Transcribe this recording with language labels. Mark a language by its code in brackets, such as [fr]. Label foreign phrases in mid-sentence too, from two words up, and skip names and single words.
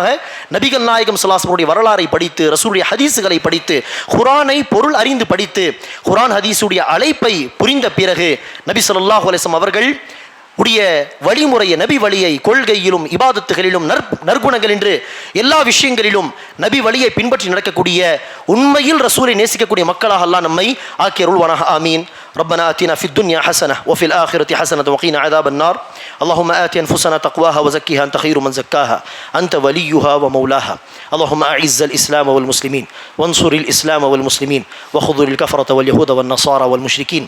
[ta] நபிகள் நாயகம் [ar] صلى الله عليه وسلم [ta] வரலாறை படித்து, ரசூலுடைய ஹதீஸுகளை படித்து, குர்ஆனை பொருள் அறிந்து படித்து, குர்ஆன் ஹதீஸுடைய அழைப்பை புரிந்த பிறகு நபி [ar] صلى الله عليه وسلم [ta] அவர்கள் உடைய வழிமுறையை, நபி வழியை, கொள்கையிலும் இபாதத்துகளிலும் நற்குணங்கள் என்று எல்லா விஷயங்களிலும் நபி வழியை பின்பற்றி நடக்கக்கூடிய, உண்மையில் ரசூலை நேசிக்கக்கூடிய மக்களாக அல்லாஹ் நம்மை ஆக்கி அருள்வானாக. ஆமீன். [ar] ربنا آتنا في الدنيا حسنة وفي الآخرة حسنة وقنا عذاب النار. اللهم آت أنفسنا تقواها وزكها أنت خير من زكاها أنت وليها ومولاها. اللهم أعز الإسلام والمسلمين وانصر الإسلام والمسلمين وخذل الكفرة واليهود والنصارى والمشركين.